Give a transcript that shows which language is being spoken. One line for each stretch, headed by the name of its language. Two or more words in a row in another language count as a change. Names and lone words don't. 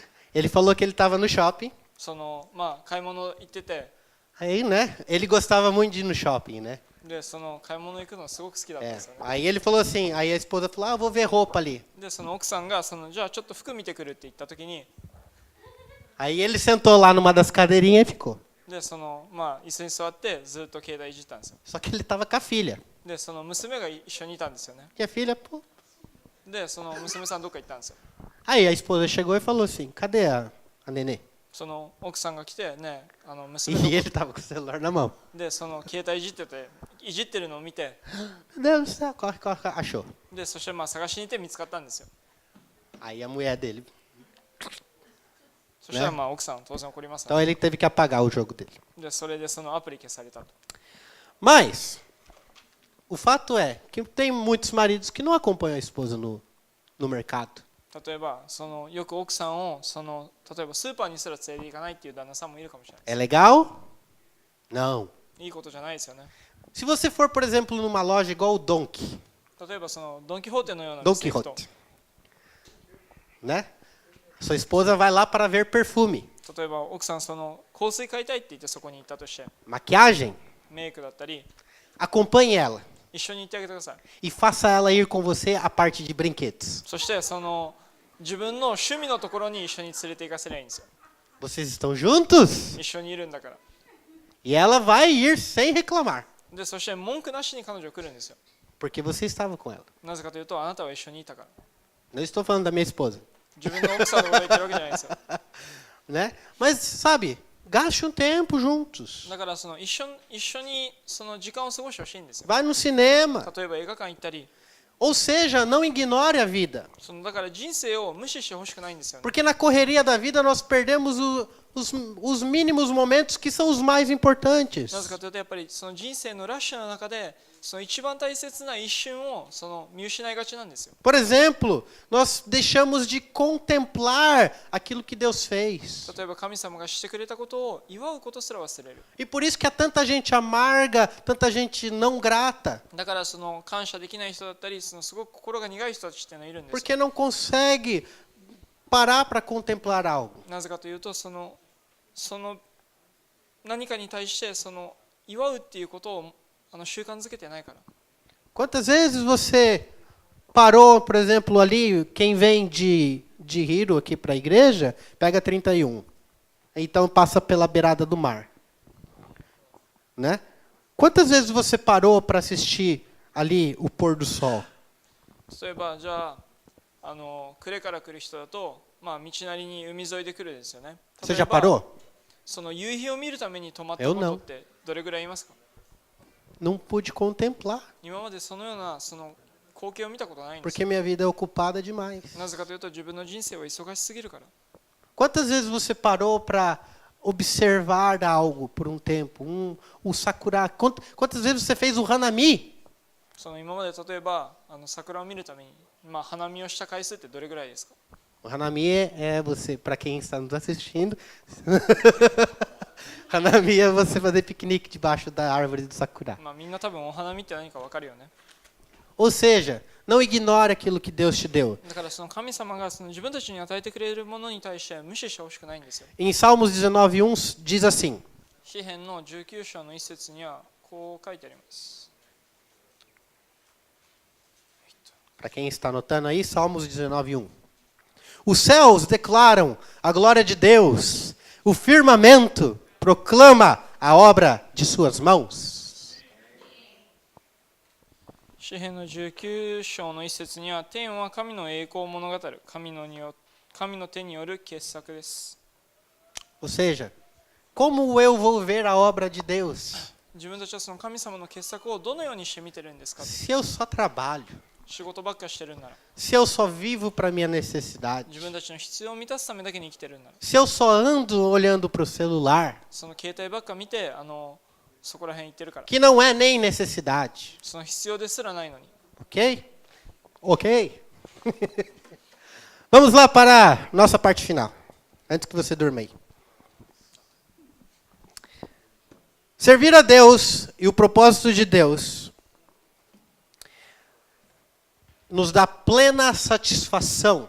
Portuguese: Ele falou que ele estava no shopping.
Japanese: その買い物行ってて、
Portuguese: Aí, né? Ele gostava muito de ir no shopping, né?
Japanese: でその買い物行くのすごく好きだったん
Portuguese: É.
Japanese: ですよね。
Portuguese: Aí ele falou assim, aí a esposa falou, vou ver roupa ali.
Japanese: でその奥さんがじゃあちょっと服見てくるって言った時に、
Portuguese: Aí ele sentou lá numa das cadeirinhas e ficou.
Japanese: でその椅子に座ってずっと携帯いじったんですよ。
Portuguese: Só que ele estava com a filha.
Japanese: でその娘が一緒にいたんですよね。
Portuguese: E a filha, pô.
Japanese: でその娘さんどっか行ったんですよ。
Portuguese: Aí a esposa chegou e falou assim, cadê a nenê?
Japanese: その奥さんが来てね、
Portuguese: E
Japanese: 娘の
Portuguese: ele estava com o celular na mão.
Japanese: でその携帯いじってるのを見て、
Portuguese: Meu Deus do céu, corre, corre, corre. Achou.
Japanese: でそして探しに行って見つかったんですよ。
Portuguese: Aí a mulher dele.
Japanese: そしたら奥さんは当然怒りますよ
Portuguese: Então
Japanese: ね。
Portuguese: ele teve que apagar o jogo dele.
Japanese: でそれでそのアプリ消されたと。
Portuguese: Mas o fato é que tem muitos maridos que não acompanham a esposa no mercado.
Japanese: 例えばよく奥さんを例えばスーパーにすら連れて行かないっていう旦那さんもいるかもしれない。
Portuguese: É legal? Não.
Japanese: いいことじゃないですよね。
Portuguese: Se você for, por exemplo, numa loja igual o Donkey,
Japanese: 例えばドン・キホーテのような
Portuguese: Don
Japanese: 店に行くと、
Portuguese: Quixote, né? Sua esposa vai lá para ver perfume,
Japanese: 例えば奥さん香水買いたいって言ってそこに行ったとして、
Portuguese: maquiagem.
Japanese: メイクだったり
Portuguese: Acompanhe ela
Japanese: 一緒に行ってあげてください。
Portuguese: e faça ela ir com você à parte de brinquedos.
Japanese: そして自分の趣味のところに一緒に連れて行かせりゃいいんですよ。
Portuguese: Vocês estão juntos
Japanese: 一緒にいるんだから。
Portuguese: e ela vai ir sem reclamar,
Japanese: でそして文句なしに彼女来るんですよ。
Portuguese: porque você estava com ela.
Japanese: なぜかというとあなたは一緒にいたから。
Portuguese: Não estou falando da minha esposa,
Japanese: 自分の奥さんのことを言ってるわけじゃないですよ。
Portuguese: né? Mas sabe, gaste um tempo juntos.
Japanese: だから一緒に時間を過ごしてほしいんですよ。
Portuguese: Vai no cinema.
Japanese: 例えば映画館行ったり、
Portuguese: Ou seja, não ignore a vida.
Japanese: だから人生を無視してほしくないんですよね。
Portuguese: Porque na correria da vida nós perdemos os mínimos momentos que são os mais importantes.
Japanese: なぜかというとやっぱり人生のラッシュの中で一番大切な一瞬を見失いがちなんですよ。
Portuguese: Por exemplo, nós deixamos de contemplar aquilo que Deus fez.
Japanese: 例えば神様がしてくれたことを祝うことすら忘れる。
Portuguese: E por isso que há tanta gente amarga, tanta gente não grata.
Japanese: だから感謝できない人だったりすごく心が苦い人たちっていうのがいるんですよ。
Portuguese: Porque não consegue parar para contemplar algo.
Japanese: なぜかというと何かに対して祝うっていうことを習慣づけてないから。
Portuguese: Quantas vezes você parou, por exemplo, ali, quem vem de Hiro aqui para a igreja, pega 31. Então passa pela beirada do mar. Né? Quantas vezes você parou para assistir ali o pôr do sol?
Japanese: 例えばじゃあ呉から来る人だと道なりに海沿いで来るですよね。
Portuguese: Você já parou?
Japanese: 夕日を見るために泊まったことってどれぐらいいますか？
Portuguese: não pude contemplar,
Japanese: 今までそのようなその光景を見たことないんです
Portuguese: porque minha vida é ocupada demais.
Japanese: なぜかというと自分の人生は忙しすぎるから
Portuguese: Quantas vezes você parou para observar algo por um tempo? O sakura. Quantas vezes você fez o hanami?
Japanese: その今まで例えば桜を見るために、花見をした回数ってどれぐらいですか
Portuguese: O hanami é você, para quem está nos assistindo, hanami é você fazer piquenique debaixo da árvore do sakura.
Japanese: みんな多分お花見って何か分かるよね
Portuguese: Ou seja, não ignore aquilo que Deus te deu.
Japanese: だからその神様がその自分たちに与えてくれるものに対して無視してほしくないんですよ
Portuguese: Em Salmos 19:1 diz assim:
Japanese: 詩編の19章の一節にはこう書いてあります
Portuguese: Para quem está anotando aí, Salmos 19:1. Os céus declaram a glória de Deus. O firmamento proclama a obra de suas mãos.
Japanese: 詩編の19章の一節には天は神の栄光を物語る神の手による傑作です
Portuguese: Ou seja, como eu vou ver a obra de Deus
Japanese: 自分たちはその神様の傑作をどのようにして見てるんですか
Portuguese: se eu só trabalho?
Japanese: 仕事ばっかしてるんなら
Portuguese: Se eu só vivo para minha necessidade?
Japanese: 自分たちの必要を満たすためだけに生きてるんなら
Portuguese: Se eu só ando olhando para o celular,
Japanese: その携帯ばっか見てそこら辺行ってるから
Portuguese: que não é nem necessidade,
Japanese: その必要ですらないのに
Portuguese: ok? Ok? Vamos lá para a nossa parte final, antes que você durma aí. Servir a Deus e o propósito de Deus nos dá plena satisfação.